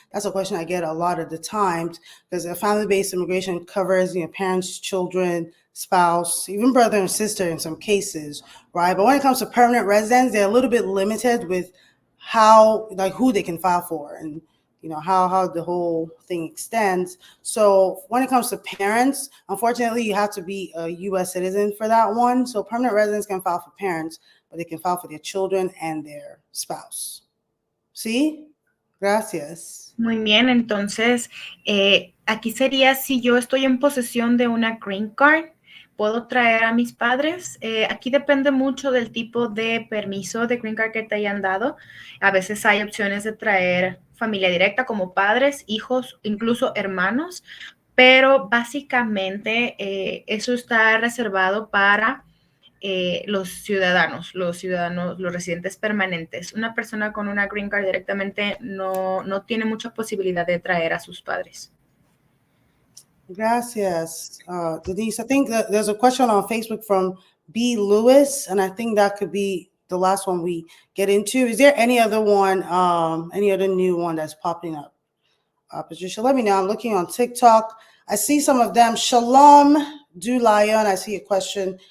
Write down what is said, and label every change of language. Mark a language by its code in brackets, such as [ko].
[en] That's a question I get a lot of the times, because a family-based immigration covers parents, children, spouse, even brother and sister in some cases, right? But when it comes to permanent residents, they're a little bit limited with who they can file for, and how the whole thing extends. So when it comes to parents, unfortunately, you have to be a U.S. citizen for that one. So permanent residents can file for parents, but they can file for their children and their spouse. [es] ¿Sí? Gracias. Muy bien, entonces aquí sería si yo estoy en posesión de una green card, ¿puedo traer a mis padres? Aquí depende mucho del tipo de permiso de green card que te hayan dado. A veces hay opciones de traer familia directa como padres, hijos, incluso hermanos, pero básicamente eso está reservado para los ciudadanos, los residentes permanentes. Una persona con una green card directamente no tiene mucha posibilidad de traer a sus padres. Gracias, [en] Denise. I think that there's a question on Facebook from B. Lewis, and I think that could be the last one we get into. Is there any other one, any other new one that's popping up? Patricia, let me know. I'm looking on TikTok. I see some of them. Shalom Du Lion, I see a question.